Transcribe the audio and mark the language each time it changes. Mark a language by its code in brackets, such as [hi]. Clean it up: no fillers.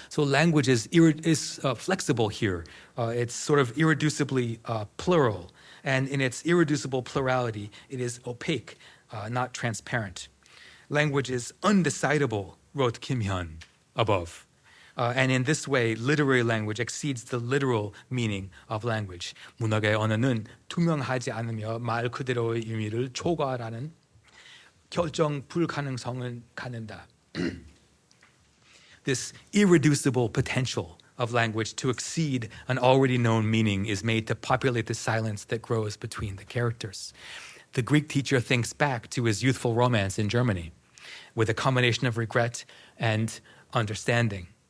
[en] So language is flexible here. It's sort of irreducibly plural. And in its irreducible plurality, it is opaque, not transparent. Language is undecidable, wrote Kim Hyun above. And in this way, literary language exceeds the literal meaning of language. [ko] 문학의 언어는 투명하지 않으며 말 그대로의 의미를 초과하는 결정 불가능성을 갖는다. [en] This irreducible potential of language to exceed an already known meaning is made to populate the silence that grows between the characters. The Greek teacher thinks back to his youthful romance in Germany with a combination of regret and understanding.